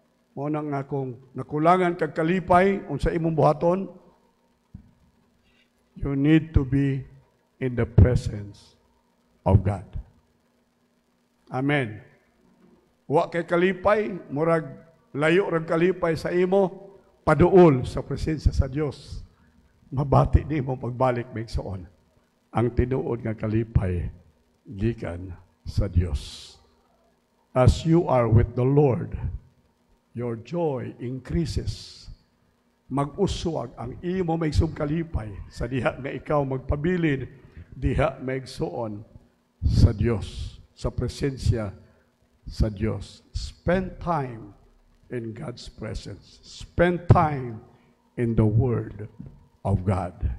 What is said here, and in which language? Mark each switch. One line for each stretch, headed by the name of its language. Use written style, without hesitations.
Cebuano: Mo nang akong nakulangan kag kalipay unsa imong buhaton,
English: you need to be in the presence of God. Amen.
Cebuano: Wa kay kalipay, murag layo rag kalipay sa imo, paduol sa presensya sa Dios. Mabati nimo pagbalik maigsoon. Ang tinuod nga kalipay gikan sa Dios.
English: As you are with the Lord, your joy increases.
Cebuano: Mag-uswag ang imo maigsoong kalipay sa diha nga ikaw magpabilin, diha maigsoon sa Dios, sa presensya sa Dios.
English: Spend time in God's presence. Spend time in the Word of God.